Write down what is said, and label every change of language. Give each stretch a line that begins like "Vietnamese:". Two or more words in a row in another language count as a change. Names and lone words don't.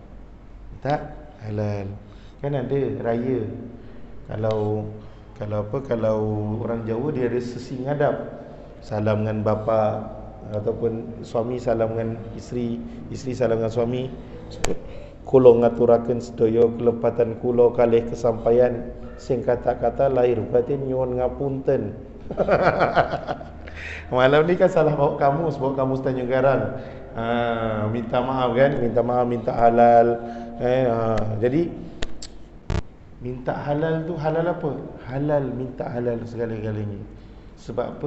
Malay: Kan ada raya. Kalau orang Jawa dia ada sesi ngadap. Salam dengan bapa, ataupun suami salam dengan isteri, isteri salam dengan suami.
Javanese: Kula ngaturaken sedaya kelepatan kula kalih kesampaian sing kata-kata lahir batin nyuwun ngapunten.
Malay: Malam ni kan salah bawa kamus Tanjung Karang. Minta maaf kan, minta halal. Jadi minta halal tu halal apa? Halal minta halal segala-galanya. Sebab apa?